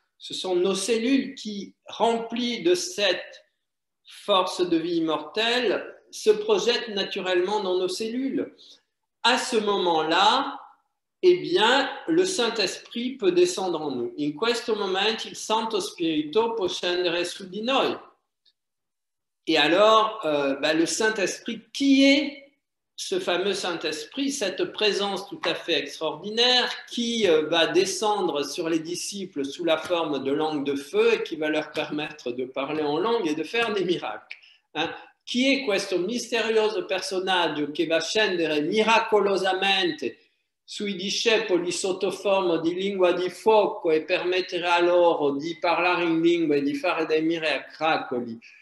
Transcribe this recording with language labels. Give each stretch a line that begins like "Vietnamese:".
French: Ce sont nos cellules qui, remplies de cette force de vie immortelle, se projettent naturellement dans nos cellules. À ce moment-là, eh bien, le Saint-Esprit peut descendre en nous.
Italian: In questo momento il Santo Spirito può scendere su di noi.
French: Et alors, le Saint-Esprit, qui est ce fameux Saint-Esprit, cette présence tout à fait extraordinaire qui va descendre sur les disciples sous la forme de langue de feu et qui va leur permettre de parler en langue et de faire des miracles. Hein?
Italian: Chi è questo misterioso personaggio che va scendere miracolosamente sui discepoli sotto forma di lingua di fuoco e permetterà loro di parlare in lingua e di fare dei miracoli?